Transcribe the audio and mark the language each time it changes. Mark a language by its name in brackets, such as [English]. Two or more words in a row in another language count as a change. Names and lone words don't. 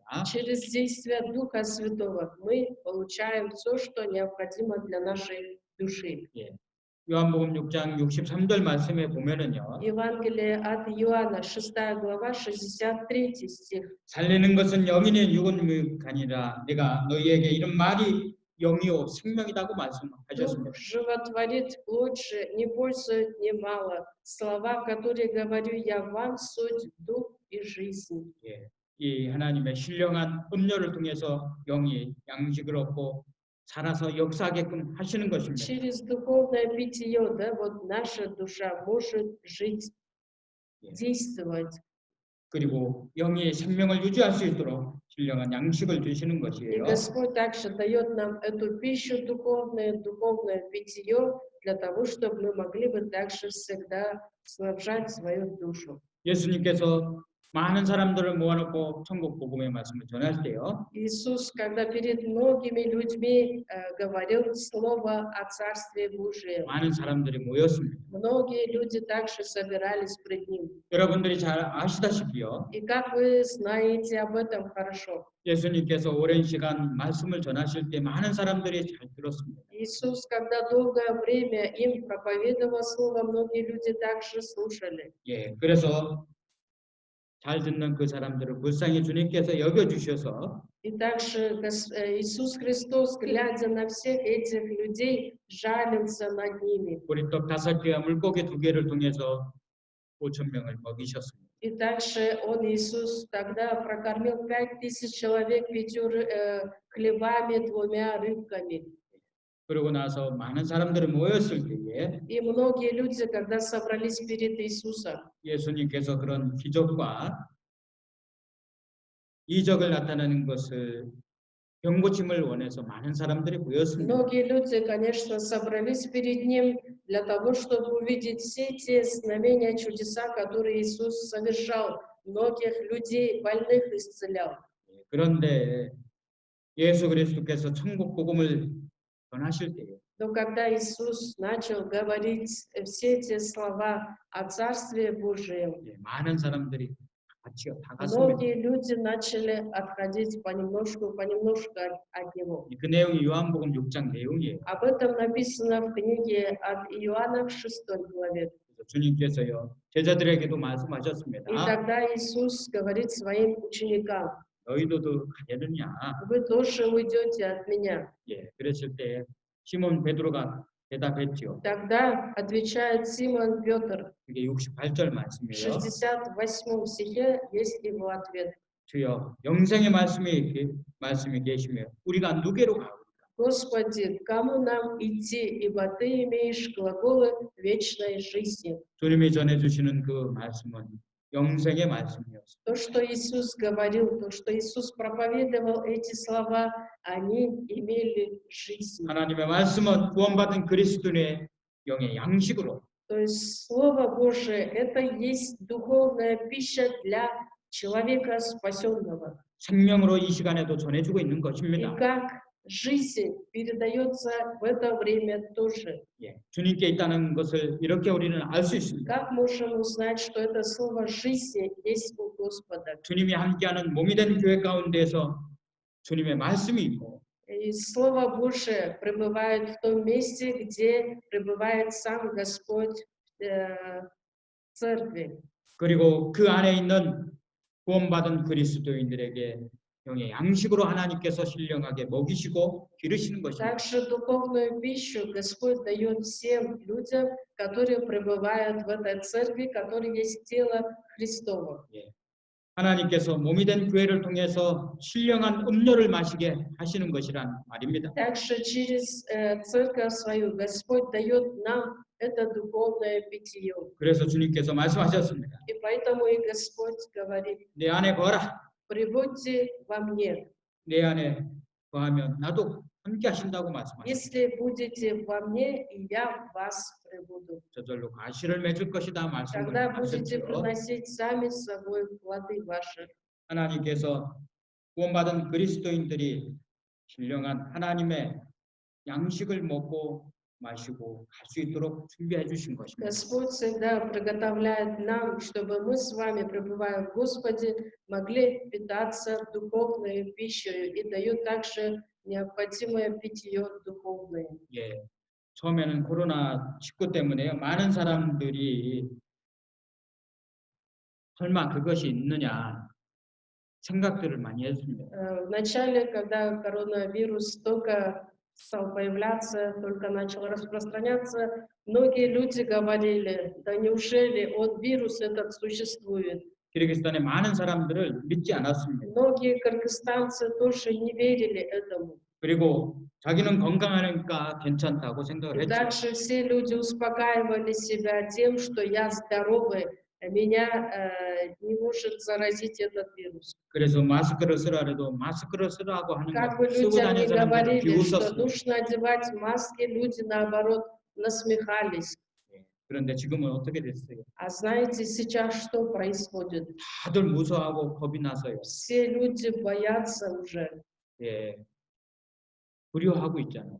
[Russian] Через действие Духа Святого мы получаем все, что необходимо для нашей души. [Korean] 예, 요한복음 6장 63절 말씀에 보면은요. [Russian] Евангелие от Иоанна, 6 глава, 63 стих. [Korean] 살리는 것은 영이니 육은 아니라 내가 너희에게 이런 말이 영이요 생명이라고 [Russian] Дух [Korean] 말씀하셨습니다. [Russian] животворит плоть же, не пользует немало. Слова, которые говорю я вам, суть дух и жизнь. [Korean] 예, 이 하나님의 신령한 음료를 통해서 영이 양식을 얻고 살아서 역사하게끔 하시는 것입니다. [Russian] Через духовное питье, да, вот наша душа может жить, действовать. [Korean] 그리고 영의 생명을 유지할 수 있도록 신령한 양식을 주시는 [Russian] И [Korean] 것이에요. [Russian] Господь также дает нам эту пищу духовное питье, для того, чтобы мы могли бы также всегда снабжать свою душу. [Korean] 예수님께서 많은 사람들을 모아놓고 천국 복음의 말씀을 전할 때요. [Russian] Иисус, когда перед многими людьми говорил слово о Царстве Божьем, [Korean] 많은 사람들이 모였습니다. [Russian] многие люди также собирались пред Ним. [Korean] 여러분들이 잘 아시다시피요. [Russian] И как вы знаете об этом хорошо, [Korean] 예수님께서 오랜 시간 말씀을 전하실 때 많은 사람들이 잘 들었습니다. [Russian] Иисус, когда долгое время им проповедовал слово, многие люди также слушали. [Korean] 예, 그래서 잘 듣는 그 사람들을 불쌍히 주님께서 여겨주셔서 [Russian] И также Иисус Христос, глядя на всех этих людей, жалился над ними. [Korean] 보리떡 5개와 물고기 2개를 통해서 5,000명을 먹이셨습니다. [Russian] И также Он, Иисус, тогда прокормил 5000 человек 5 хлебами, 2 рыбками. [Korean] 그러고 나서 많은 사람들이 모였을 때에 [Russian] И многие люди, когда собрались перед Иисусом, [Korean] 예수님께서 그런 기적과 이적을 나타내는 것을 병고침을 원해서 많은 사람들이 모였습니다. [Russian] многие люди, конечно, собрались перед Ним для того, чтобы увидеть все те знамения, чудеса, которые Иисус совершал. Многих людей, больных исцелял. [Korean] 그런데 예수 그리스도께서 천국 복음을 전하실 때에 [Russian] Но когда Иисус начал говорить все эти слова о Царстве Божьем, [Korean] 많은 사람들이 같이요. 다 갔습니다. [Russian] Многие люди начали отходить понемножку от него. [Korean] 그 내용이 요한복음 6장 내용이에요. [Russian] Об этом написано в книге от Иоанна в 6 главе. [Korean] 그래서 주님께서요 제자들에게도 [Russian] И [Korean] 말씀하셨습니다. [Russian] тогда Иисус говорит своим ученикам: [Korean] 너희도 가려느냐? [Russian] вы тоже уйдете от меня. [Korean] 예, 그랬을 때 시몬 베드로가 대답했죠. [Russian] Тогда отвечает Симон Петр. [Korean] 이게 68절 [Russian] В [Korean] 말씀이에요. [Russian] 68 стихе есть его ответ. [Korean] 주여, 영생의 말씀이 계시며 우리가 누구로 가오리까? [Russian] Господи, к кому нам идти, ибо Ты имеешь глаголы вечной жизни. [Korean] 주님이 전해주시는 그 말씀은 영생의 말씀이었습니다. [Russian] То, что Иисус говорил, то, что Иисус проповедовал, эти слова, они имели жизнь. [Korean] 하나님의 말씀은 구원받은 그리스도인의 영의 양식으로 [Russian] То есть Слово Божие – это есть духовная пища для человека спасенного. [Korean] 생명으로 이 시간에도 전해주고 있는 [Russian] И [Korean] 것입니다. [Russian] как жизнь передается в это время тоже. [Korean] 예, 주님께 있다는 것을 이렇게 우리는 알 수 있습니다. [Russian] Как можем узнать, что это слово жизни есть у Господа? [Korean] 주님이 함께하는 몸이 된 교회 가운데에서 주님의 말씀이 있고 [Russian] И Слово Божие пребывает в том месте, где пребывает сам Господь в церкви. [Korean] 그리고 그 안에 있는 구원받은 그리스도인들에게 영의 양식으로 하나님께서 신령하게 먹이시고 기르시는 것입니다. [Russian] Также духовную пищу Господь дает всем людям, которые пребывают в этой церкви, которые есть тело Христово. [Korean] 예. 하나님께서 몸이 된 교회를 통해서 신령한 음료를 마시게 하시는 것이란 말입니다. [Russian] Также через церковь свою Господь дает нам это духовное питье. [Korean] 그래서 주님께서 말씀하셨습니다. [Russian] И поэтому и Господь говорит: [Korean] 내 안에 거하라. [Russian] прибудьте во мне. [Korean] 내 안에 거하면 나도 함께 하신다고 말씀하셨습니다. [Russian] Если будете во мне, и я в вас пребуду. [Korean] 저절로 과실을 맺을 것이다 말씀을 [Russian] Тогда будете [Korean] 하셨죠. [Russian] приносить сами с собой плоды ваши. [Korean] 하나님께서 구원받은 그리스도인들이 신령한 하나님의 양식을 먹고 마시고 갈 수 있도록 준비해 주신 것입니다. [Russian] Господь всегда приготовляет нам, чтобы мы с вами, пребывая в Господе, могли питаться духовной пищей и дает также необходимое питье духовное. [Korean] 예, 처음에는 코로나19 때문에 많은 사람들이 설마 그것이 있느냐 생각들을 많이 했습니다. [Russian] Вначале, когда коронавирус только стал появляться, только начал распространяться, многие люди говорили: да неужели вирус этот существует? [Korean] 키르기스탄의 많은 사람들을 믿지 않았습니다. [Russian] Многие кыргызстанцы тоже не верили этому. [Korean] 그리고 자기는 건강하니까 괜찮다고 생각을 [Russian] И [Korean] 했죠. [Russian] дальше все люди успокаивали себя тем, что я здоровый, меня не может заразить этот вирус. [Korean] 그래서 마스크를 쓰라 해도 마스크를 쓰라고 하는 [Russian] Как бы [Korean] 거 쓰고 [Russian] людям не [Korean] 다니는 사람들은 [Russian] говорили, что [Korean] 비웃었습니다. [Russian] нужно одевать маски, люди наоборот насмехались. [Korean] 그런데 지금은 어떻게 됐어요? [Russian] А знаете, сейчас что происходит? [Korean] 다들 무서워하고 겁이 나서요. [Russian] Все люди боятся уже. [Korean] 예, 두려워하고 있잖아요.